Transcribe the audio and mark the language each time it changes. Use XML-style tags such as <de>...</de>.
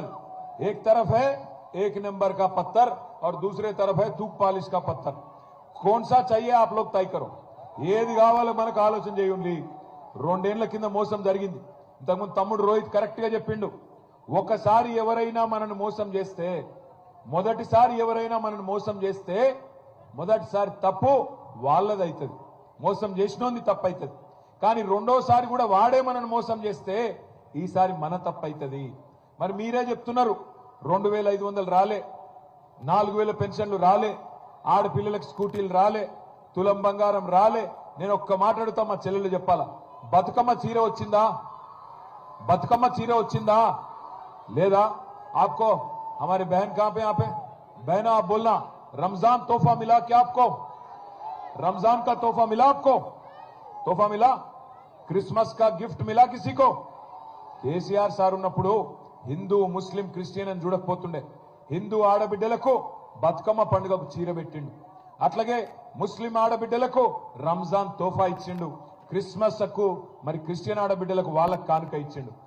<te>అది</te> <hi>एक तरफ है 1 नंबर का पत्थर और दूसरे तरफ है तूक पालिश का पत्थर. कौन सा चाहिए आप लोग तय करो.</hi> <te>ఏది కావాలో మనకు ఆలోచన చేయండి. 2 ఏళ్ల కింద మోసం జరిగింది. ఇంతకుముందు తమ్ముడు రోహిత్ కరెక్ట్ గా చెప్పిండు. ఒకసారి ఎవరైనా మనల్ని మోసం చేస్తే, మొదటిసారి తప్పు వాళ్ళదైతుంది, మోసం చేసినోంది తప్పైతుంది. కానీ రెండోసారి కూడా వాడే మనల్ని మోసం చేస్తే ఈసారి మన తప్పైతుంది. మరి మీరే చెప్తున్నారు 2500 రాలే, 4000 పెన్షన్లు రాలే, ఆడపిల్లలకు స్కూటీలు రాలే, తులం బంగారం రాలే. నేను ఒక్క మాట అడుగుతా, మా చెల్లెలు చెప్పాలా, బతుకమ్మ చీర వచ్చిందా లేదా?</te> <hi>आपको हमारे बहन कहां पे, यहाँ पे बहना आप बोलना, रमजान तोहफा मिला क्या आपको? रमजान का तोहफा मिला आपको? तोहफा मिला? क्रिसमस का गिफ्ट मिला किसी को?</hi> <te>కేసీఆర్ సార్ ఉన్నప్పుడు హిందూ ముస్లిం క్రిస్టియన్ అని చూడకపోతుండే. హిందూ ఆడబిడ్డలకు బతుకమ్మ పండుగకు చీర పెట్టిండు. అట్లాగే ముస్లిం ఆడబిడ్డలకు రంజాన్ తోఫా ఇచ్చిండు. క్రిస్మస్ కు మరి క్రిస్టియన్ ఆడబిడ్డలకు వాళ్ళకు కానుక ఇచ్చిండు.</te>